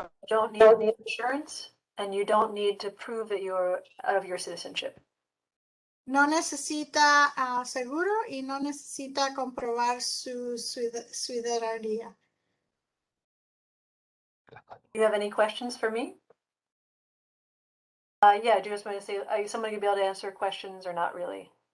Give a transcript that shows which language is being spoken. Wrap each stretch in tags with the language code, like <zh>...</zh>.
<en>You don't need insurance, and you don't need to prove that you're of your citizenship.</en> <es>No necesita seguro y no necesita comprobar su ciudadanía.</es> <en>Do you have any questions for me? Yeah, I just want to say, are somebody be able to answer questions or not really?</en>